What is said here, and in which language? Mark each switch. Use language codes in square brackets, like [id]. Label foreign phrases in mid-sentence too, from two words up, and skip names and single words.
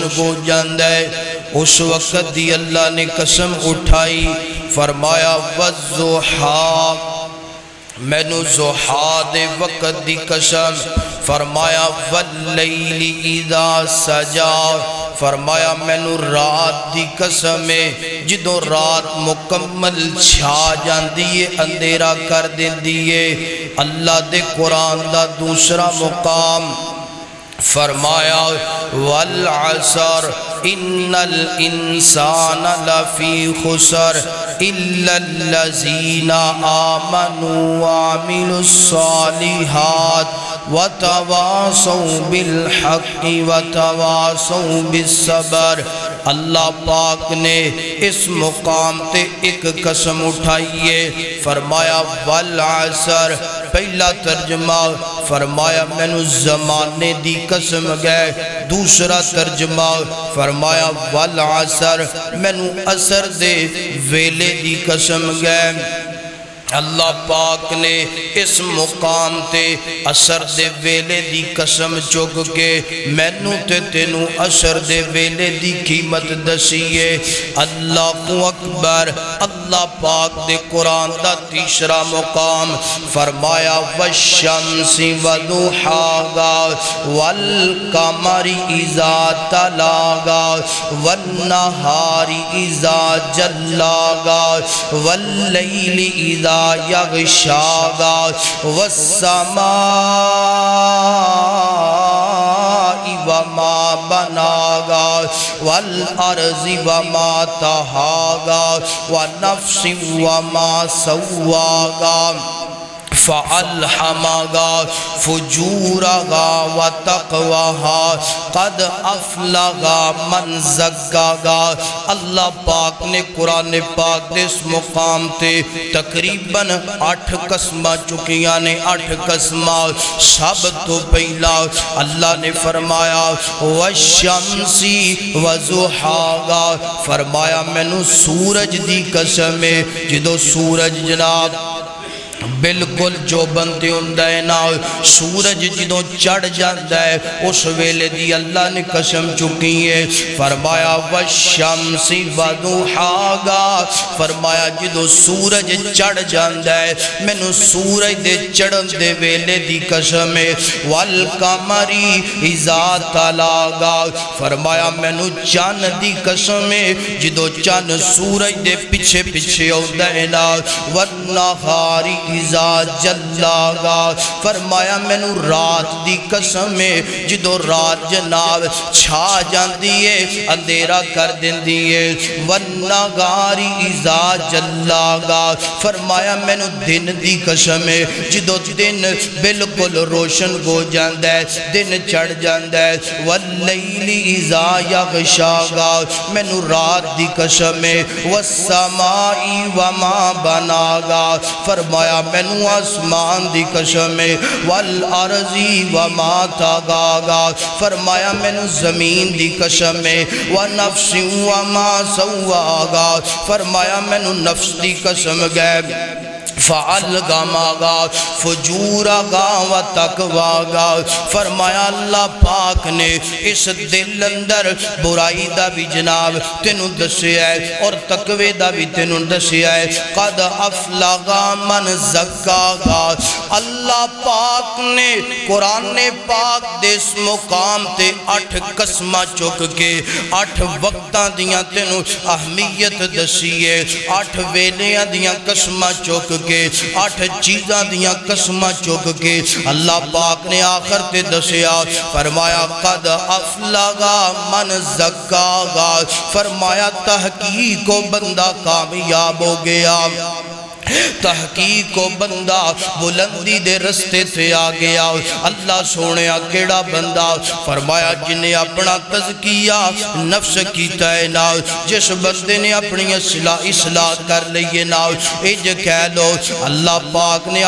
[pa] کو جاندہ ہے، اس وقت دی اللہ نے قسم اٹھائی، فرمایا والضحیٰ، میں نو ضحیٰ دے وقت دی قسم، فرمایا [ar] واللیل اذا سجا، [pa] فرمایا میں نو رات دی قسم ہے جدوں رات مکمل چھا جاندی ہے، اندھیرا کر دیندی ہے۔ اللہ دے قرآن دا دوسرا مقام فرمایا [ar] والعصر ان الانسان لفی خسر الا الذین آمنوا وعملوا الصالحات وتواصوا بالحق وتواصوا بالصبر۔ [pa] اللہ پاک نے اس مقام تے ایک قسم اٹھائیے، فرمایا والعصر، پہلا ترجمہ فرمایا میں نو زمانے دی قسم گئے، دوسرا ترجمہ فرمایا والعصر، میں نو عصر دے ویلے دی قسم گئے، اللہ پاک نے اس مقام تے عصر دے ویلے دی قسم چک کے مینوں تے تینوں عصر دے ویلے دی قیمت دسیے۔ [ar] اللہ اکبر۔ [pa] اللہ پاک دے قرآن دا تیسرا مقام فرمایا [ar] والشمس وضحاها والقمر اذا تلاها والنہار اذا جلاها واللیل اذا یغشاها والسماء وما بناها والارض وما طحاها ونفس وما سواها فَأَلْحَمَهَا فُجُورَهَا وَتَقْوَاهَا قَدْ أَفْلَحَ مَنْ زَكَّاهَا۔ [pa] اللہ پاک نے قرآن پاک دے اس مقام تے تقریباً 8 قسمہ چکیاں نے 8 قسمہ۔ سب تو پہلا اللہ نے فرمایا [ar] وَالشَّمْسِ وَضُحَاهَا، [pa] فرمایا مینوں سورج دی قسم ہے۔ جدو سورج جناب بالکل جو بندے ہوندہ ہے نا، سورج جدوں چڑھ جاندہ ہے اس ویلے دی اللہ نے قسم چکی ہے۔ [ar] فرمایا والشمس وضحاها، [pa] فرمایا جدوں سورج چڑھ جاندہ ہے مینوں سورج دے چڑھن دے ویلے دی قسم ہے۔ [ar] والقمر اذا تلاها، [pa] فرمایا مینوں چاند دی قسم ہے جدوں چاند سورج دے پیچھے پیچھے ہوندہ ہے نا۔ [ar] والنہار اذا جلاها، [pa] فرمایا مینوں رات دی قسم ہے جدو رات جناب چھا جاندی ہے اندھیرا کر دیندی ہے۔ [ar] والنہار اذا جلاها، [pa] فرمایا مینوں دن دی قسم ہے جدو دن بالکل روشن ہو جاندہ ہے دن چڑھ جاندہ ہے۔ [ar] واللیل اذا یغشاها، [pa] مینوں رات دی قسم ہے۔ [ar] والسماء وما بناها، [pa] فرمایا مینوں آسمان دی قسم ہے۔ [ar] والارض وما طحاها، [pa] فرمایا مینوں زمین دی قسم ہے۔ [ar] ونفس وما سواها، [pa] فرمایا مینوں نفس دی قسم ہے۔ [ar] فَأَلْغَمَهَا فُجُورَهَا وَتَقْوَاهَا، [pa] فرمایا اللہ پاک نے اس دل اندر برائی دا بھی جناب تینوں دسیا ہے اور تقوی دا بھی تینوں دسیا ہے۔ [ar] قَدْ أَفْلَحَ مَنْ زَكَّاهَا، [pa] اللہ پاک نے قرآن پاک دے اس مقام تے 8 قسمہ چک کے 8 وقتاں دیاں تینوں اہمیت دسیے، 8 ویلیاں دیاں قسمہ چک کے 8 چیزاں دیاں قسمہ چک کے اللہ پاک نے آخر تے دسیا۔ [ar] فرمایا قد افلح من زکاها، [pa] فرمایا تحقیق کو بندہ کامیاب ہو گیا، تحقیق کو بندہ بلندی دے رستے سے آ گیا۔ اللہ سونے کیڑا بندہ، فرمایا جنہیں اپنا تزکیہ نفس کیتا ہے نا، جس بندے نے اپنی اصلاح کر لیے نا، اج کہہ لو اللہ پاک نے